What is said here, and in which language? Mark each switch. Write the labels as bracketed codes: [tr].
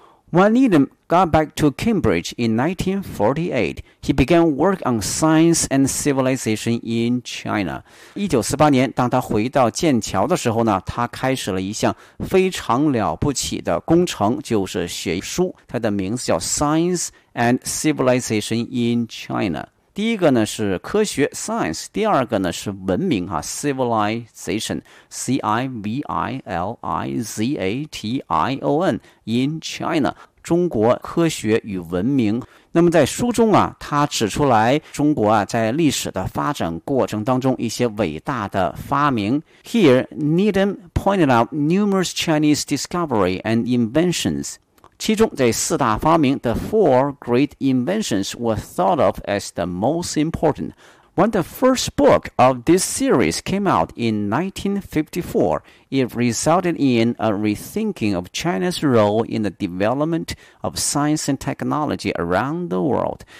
[en] When Needham got back to Cambridge in 1948, he began work on science and civilization in China. [zh] 1948年，当他回到剑桥的时候呢，他开始了一项非常了不起的工程，就是写书。他的名字叫 Science and Civilization in China。第一个呢是科学 science， 第二个呢是文明哈 civilization C I V I L I Z A T I O N in China， 中国科学与文明。那么在书中啊，他指出来中国啊在历史的发展过程当中一些伟大的发明。 [en] Here Needham pointed out numerous Chinese discovery and inventions. [zh] 其中这四大发明 [en] The four great inventions were thought of as the most important. When the first book of this series came out in 1954, it resulted in a rethinking of China's role in the development of science and technology around the world.